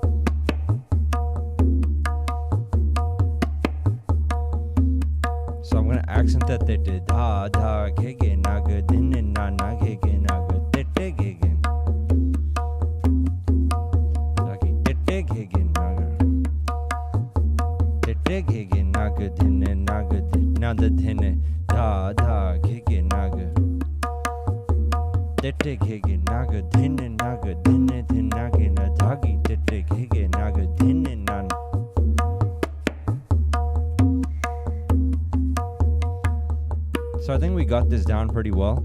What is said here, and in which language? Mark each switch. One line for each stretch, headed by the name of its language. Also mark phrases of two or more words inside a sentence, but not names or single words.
English: So I'm going gonna accent that they did. Dha Dha GeGe Naga Dhine Na Na GeGe Naga Dhe Dhe GeGe. Dagi Dhe Dhe GeGe Naga Dhe Dhe GeGe Naga Dhine Naga Dhine. Now the Dhine Dha Dha GeGe Naga Dhe Dhe GeGe Naga Dhine Naga Dhine Dhine Naga Na Dhagi Dhe Dhe GeGe Naga Dhine Na. So I think we got this down pretty well.